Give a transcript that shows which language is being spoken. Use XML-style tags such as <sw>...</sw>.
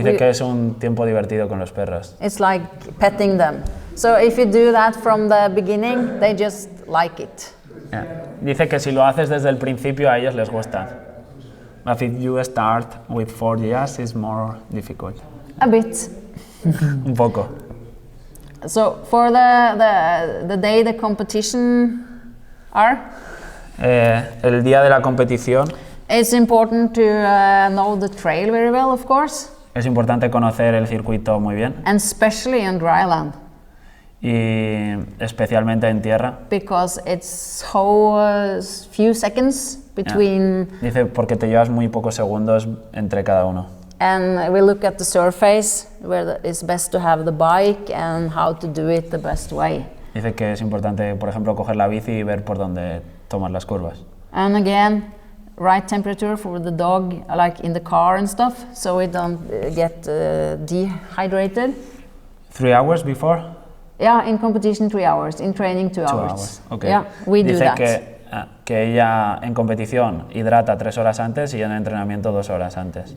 <es>Dice que es un tiempo divertido con los perros.</es> <en>It's like petting them. So if you do that from the beginning, they just like it. Yeah.</en> <es>Dice que si lo haces desde el principio a ellos les gusta.</es> <en>But if you start with 4 years, it's more difficult. A bit.</en> <es>Un poco.</es> <en>So for the day the competition are?</en> <es>El día de la competición.</es> <en>It's important to know the trail very well, of course.</en> <es>Es importante conocer el circuito muy bien.</es> <en>And especially in dry land.</en> <es>Y especialmente en tierra.</es> <en>Because it's so few seconds between. Yeah.</en> <es>Dice porque te llevas muy pocos segundos entre cada uno.</es> <en>And we look at the surface where it's best to have the bike and how to do it the best way.</en> <es>Dice que es importante, por ejemplo, coger la bici y ver por dónde tomas las curvas.</es> <en>And again, right temperature for the dog, like in the car and stuff, so we don't get dehydrated. 3 hours before? Yeah, in competition 3 hours, in training 2 hours. 2 hours, okay. Yeah, we do that.</en> <es>Dice que ella en competición hidrata 3 horas antes y en entrenamiento 2 horas antes.</es>